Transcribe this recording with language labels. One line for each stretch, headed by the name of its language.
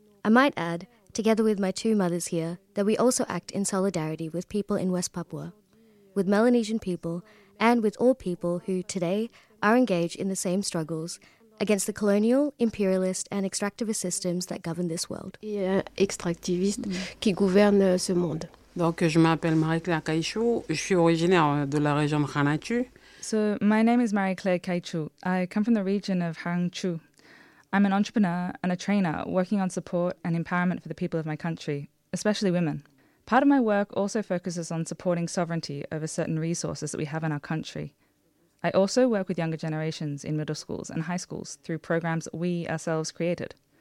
English: I might add, together with my two mothers here, that we also act in solidarity with people in West Papua, with Melanesian people, and with all people who, today, are engaged in the same struggles against the colonial, imperialist, and extractivist systems that govern this world.
French: Extractivist qui gouverne ce monde. Donc, je m'appelle Marie-Claire Kaishu, je suis originaire de la région de Khanatu.
English: So, my name is Marie-Claire Kaishu. I come from the region of Hurangchu. I'm an entrepreneur and a trainer working on support and empowerment for the people of my country, especially women. Part of my work also focuses on supporting sovereignty over certain resources that we have in our country. I also work with younger generations in middle schools and high schools through programs we ourselves created.